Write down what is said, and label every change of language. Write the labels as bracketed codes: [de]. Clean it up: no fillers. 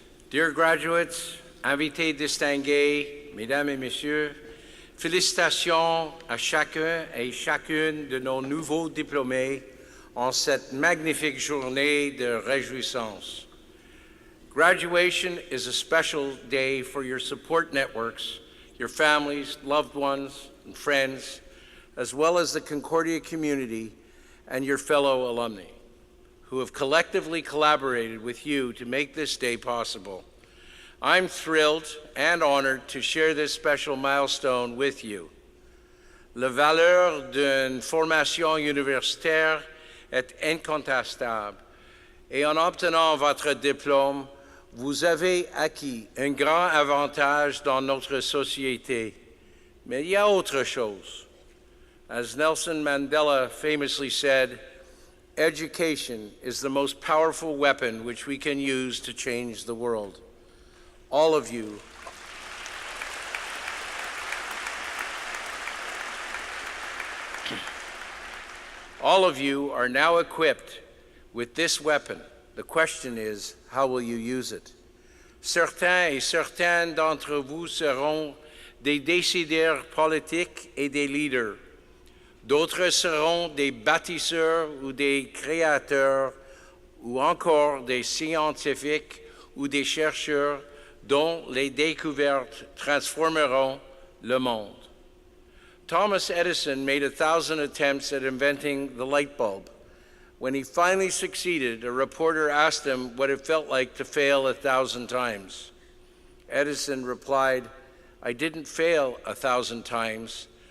[en] Dear graduates, [fr] invités distingués, mesdames et messieurs, félicitations à chacun et chacune de nos nouveaux diplômés en cette magnifique journée de réjouissance. [en] Graduation is a special day for your support networks, your families, loved ones, and friends, as well as the Concordia community and your fellow alumni, who have collectively collaborated with you to make this day possible. I'm thrilled and honored to share this special milestone with you. [fr] La valeur d'une formation universitaire est incontestable, et en obtenant votre diplôme, vous avez acquis un grand avantage dans notre société. Mais il y a autre chose. [en] As Nelson Mandela famously said, education is the most powerful weapon which we can use to change the world. All of you are now equipped with this weapon. The question is, how will you use it? [fr] Certains et certaines d'entre vous seront des décideurs politiques et des leaders. D'autres seront des bâtisseurs ou des créateurs, ou encore des scientifiques ou des chercheurs dont les découvertes transformeront le monde. [en] Thomas Edison made 1,000 attempts at inventing the light bulb, When he finally succeeded, a reporter asked him what it felt like to fail 1,000 times. Edison replied, "I didn't fail 1,000 times.